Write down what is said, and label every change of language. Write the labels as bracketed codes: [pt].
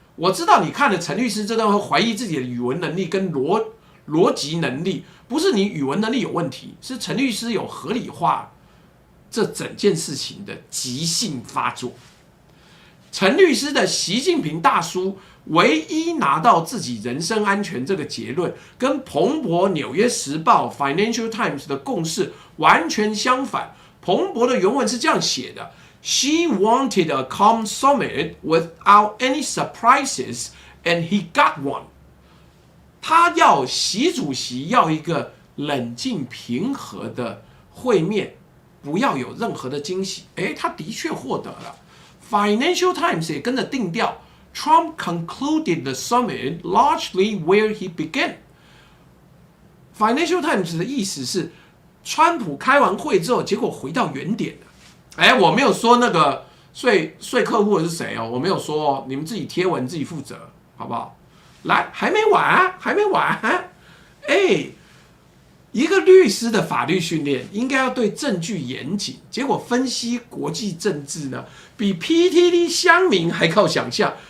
[zh] 我知道你看了陈律师这段会怀疑自己的语文能力跟逻辑能力，不是你语文能力有问题，是陈律师有合理化这整件事情的急性发作。陈律师的习近平大叔唯一拿到自己人身安全这个结论，跟彭博、纽约时报、Financial Times 的共识完全相反。彭博的原文是这样写的。 [en] She wanted a calm summit without any surprises, and he got one. [zh] 他要习主席要一个冷静平和的会面，不要有任何的惊喜。他的确获得了。 Financial Times 也跟着定调 ， [en] Trump concluded the summit largely where he began. [zh] Financial Times 的意思是，川普开完会之后，结果回到原点了。哎，我没有说那个说客户的是谁哦，我没有说哦，你们自己贴文自己负责，好不好？来，还没完，还没完。哎，一个律师的法律训练应该要对证据严谨，结果分析国际政治呢，比 PTT 乡民还靠想象。